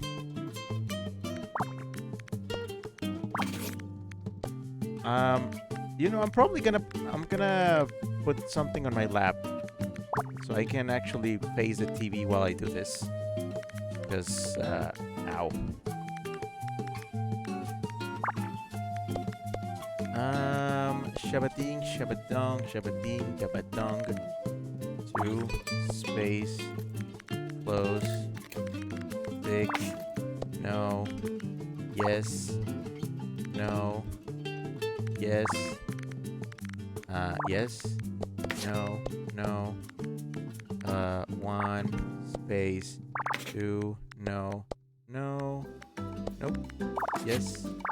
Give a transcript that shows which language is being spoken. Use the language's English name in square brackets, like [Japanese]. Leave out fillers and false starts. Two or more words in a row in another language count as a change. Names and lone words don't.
[English] You know, I'm gonna put something on my lap so I can actually face the TV while I do this. Because, ow. Shabading, shabadong, shabading, shabadong. 2, space, close, big, no, yes, no, yes, yes, no, no, 1, space, 2, no, no, nope, yes.